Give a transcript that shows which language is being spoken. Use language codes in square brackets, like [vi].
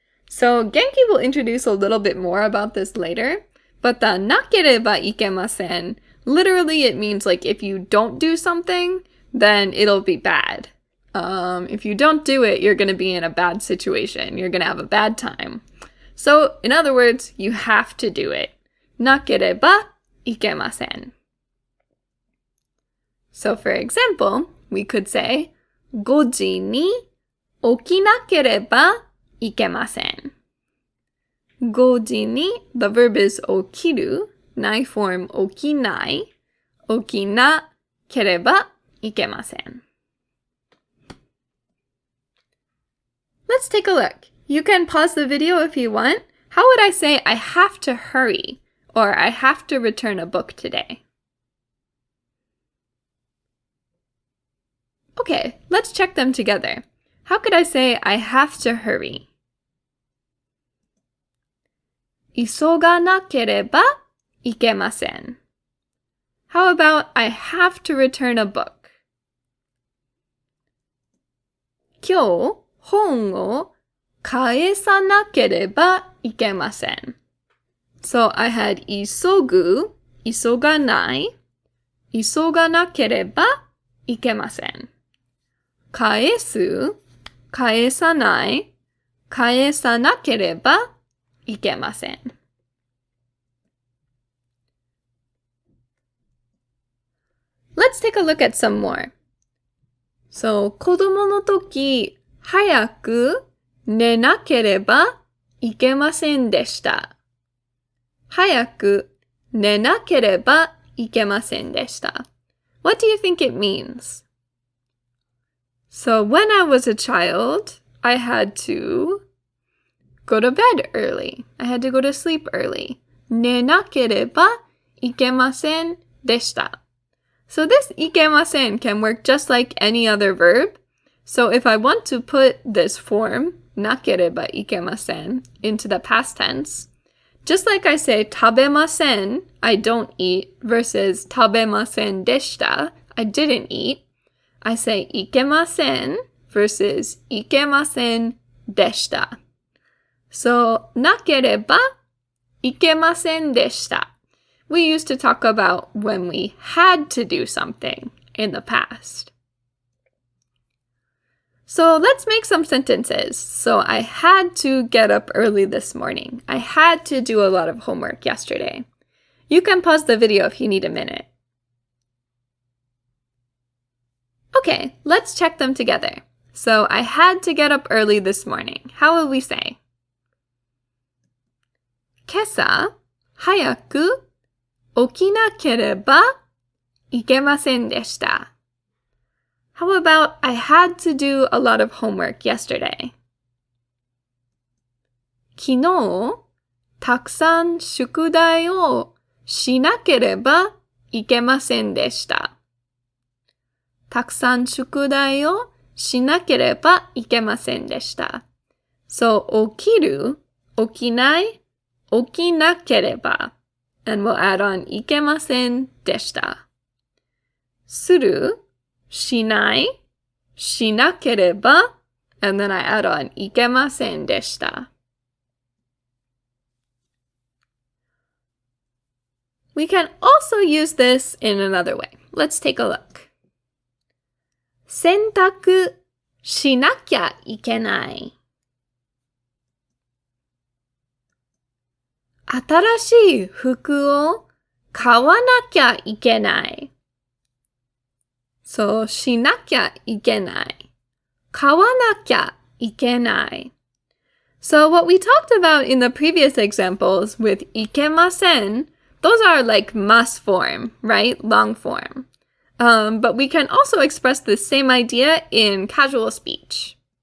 [en] So Genki will introduce a little bit more about this later, but the [ja] nakereba ikemasen, [en] literally it means like if you don't do something, then it'll be bad. If you don't do it, you're going to be in a bad situation. You're going to have a bad time. So in other words, you have to do it. [ja] Nakereba ikemasen. [en] So for example, we could say, [ja] 5時に起きなければいけません. [en] 5時に, the verb is 起きる, nai form 起きない, [ja] 起きなければいけません. [en] Let's take a look. You can pause the video if you want. How would I say I have to hurry or I have to return a book today? Okay, let's check them together. How could I say I have to hurry? [ja] 急がなければいけません. [en] How about I have to return a book? [ja] 今日本を返さなければいけません. [en] So I had [ja] 急ぐ、急がない、急がなければいけません. 返す、返さない、返さなければいけません. [en] Let's take a look at some more. [ja] So, 子供の時、早く寝なければいけませんでした. 早く寝なければいけませんでした. [en] What do you think it means? So when I was a child, I had to go to bed early. I had to go to sleep early. [ja] 寝なければいけませんでした. [en] So this いけません can work just like any other verb. So if I want to put this form, なければいけません, into the past tense, just like I say 食べません, I don't eat, versus 食べませんでした, I didn't eat, I say いけません versus いけませんでした. [ja] So なければいけませんでした. [en] We used to talk about when we had to do something in the past. So let's make some sentences. So I had to get up early this morning. I had to do a lot of homework yesterday. You can pause the video if you need a minute. Okay, let's check them together. So I had to get up early this morning. How will we say? [ja] 今朝早く起きなければいけませんでした. [en] How about I had to do a lot of homework yesterday? [ja] 昨日たくさん宿題をしなければいけませんでした. たくさん宿題をしなければいけませんでした. So 起きる、起きない、起きなければ. [en] And we'll add on いけませんでした. する、しない、しなければ, and then I add on いけませんでした. We can also use this in another way. Let's take a look. 洗濯 [ja] しなきゃいけない。新しい服を買わなきゃいけない。そう、しなきゃいけない。買わなきゃいけない。 [en] So what we talked about in the previous examples with いけません, those are like must form, right? Long form. But we can also express the same idea in casual speech.